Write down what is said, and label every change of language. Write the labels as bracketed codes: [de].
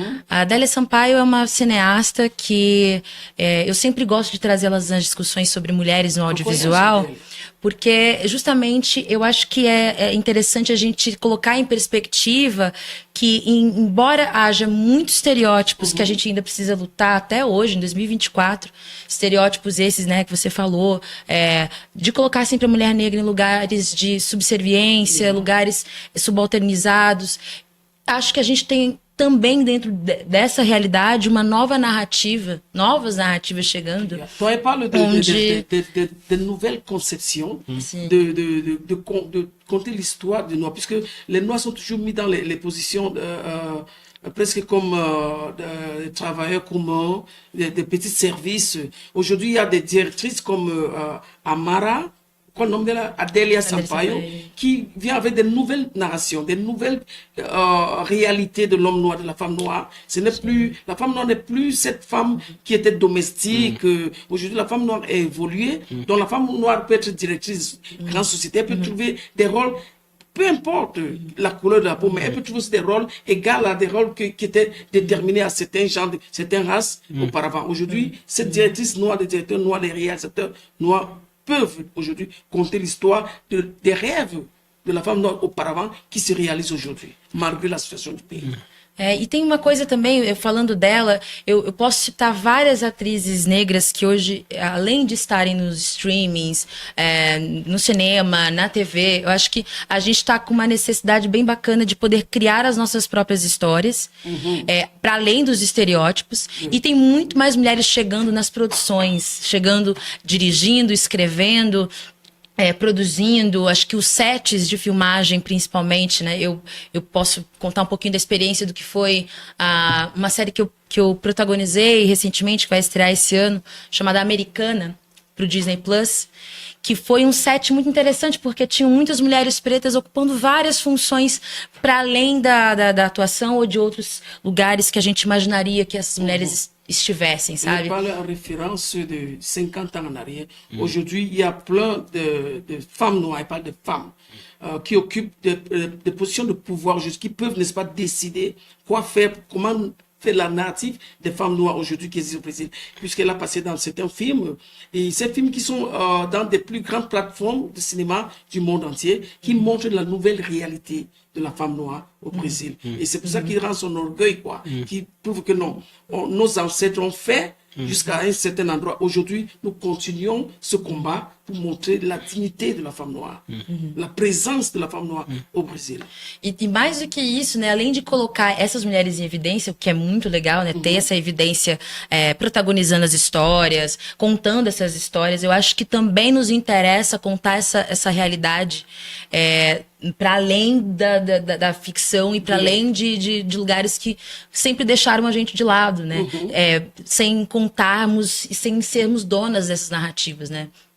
[pt] A Adélia Sampaio é uma cineasta que eu sempre gosto de trazê-las nas discussões sobre mulheres no audiovisual, porque justamente eu acho que é interessante a gente colocar em perspectiva que, embora haja muitos estereótipos que a gente ainda precisa lutar até hoje, em 2024, estereótipos esses, né, que você falou, de colocar sempre a mulher negra em lugares de subserviência, lugares subalternizados, acho que a gente tem também dentro dessa realidade uma nova narrativa, novas narrativas chegando. [fr] Toi, elle parle de nouvelles conceptions, de conter l'histoire des Noirs, puisque les Noirs sont toujours mis dans les positions presque comme des travailleurs communs, des petits services. Aujourd'hui, il y a des directrices comme Amara, quoi le nom de la Adélia Sampaio, qui vient avec des nouvelles narrations, des nouvelles réalités de l'homme noir, de la femme noire. Ce n'est plus, la femme noire n'est plus cette femme qui était domestique. Aujourd'hui, la femme noire a évolué. Donc, la femme noire peut être directrice de grande société, elle peut trouver des rôles, peu importe la couleur de la peau, mais elle peut trouver aussi des rôles égaux à des rôles qui étaient déterminés à certains genres, certaines races auparavant. Aujourd'hui, cette directrice noire, des directeurs noirs, des réalisateurs noirs, peuvent aujourd'hui conter l'histoire des rêves de la femme noire auparavant qui se réalisent aujourd'hui, malgré la situation du pays. [pt] E tem uma coisa também, falando dela, eu posso citar várias atrizes negras que hoje, além de estarem nos streamings, no cinema, na TV, eu acho que a gente está com uma necessidade bem bacana de poder criar as nossas próprias histórias, para além dos estereótipos, e tem muito mais mulheres chegando nas produções, chegando, dirigindo, escrevendo, produzindo. Acho que os sets de filmagem, principalmente, né? Eu posso contar um pouquinho da experiência do que foi uma série que eu protagonizei recentemente, que vai estrear esse ano, chamada Americana, pro Disney Plus, que foi um set muito interessante, porque tinham muitas mulheres pretas ocupando várias funções para além da atuação ou de outros lugares que a gente imaginaria que essas mulheres estivessem, [fr] Je [pt] sabe? [fr] parle en référence de 50 ans en arrière. Aujourd'hui, il y a plein de femmes noires, je parle de femmes, qui occupent des positions de pouvoir, qui peuvent, n'est-ce pas, décider quoi faire, comment faire la narrative des femmes noires aujourd'hui qui existent au Brésil, puisqu'elle a passé dans certains films, et ces films qui sont dans des plus grandes plateformes de cinéma du monde entier, qui montrent la nouvelle réalité de la femme noire au Brésil. Et c'est pour ça qu'il rend son orgueil, quoi, qui prouve que non, nos ancêtres ont fait jusqu'à un certain endroit. Aujourd'hui, nous continuons ce combat pour montrer la dignité de la femme noire, la présence de la femme noire au Brésil. [pt] E mais do que isso, né, além de colocar essas mulheres em evidência, o que é muito legal, né, ter essa evidência protagonizando as histórias, contando essas histórias, eu acho que também nos interessa contar essa realidade para além da ficção e para além de lugares que sempre deixaram a gente de lado, né, sem contarmos e sem sermos donas dessas narrativas, né.